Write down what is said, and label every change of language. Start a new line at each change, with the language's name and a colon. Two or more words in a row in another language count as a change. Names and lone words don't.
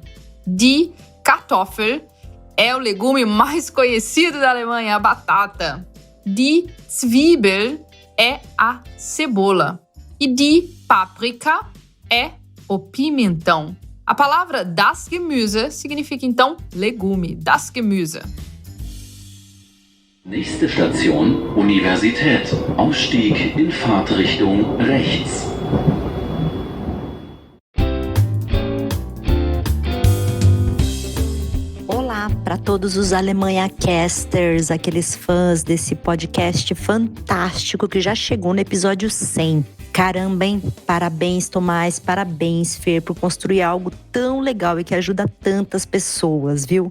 German: Die Kartoffel
Portuguese: é o legume mais conhecido da Alemanha, a batata.
German: Die Zwiebel
Portuguese: é a cebola. E
German: die Paprika
Portuguese: é o pimentão. A palavra
German: das Gemüse
Portuguese: significa, então, legume.
German: Das Gemüse. Nächste Station, Universität. Ausstieg in Fahrtrichtung rechts.
Portuguese: Olá para todos os Alemanha Casters, aqueles fãs desse podcast fantástico que já chegou no episódio 100. Caramba, hein? Parabéns, Tomás, parabéns, Fer, por construir algo tão legal e que ajuda tantas pessoas, viu?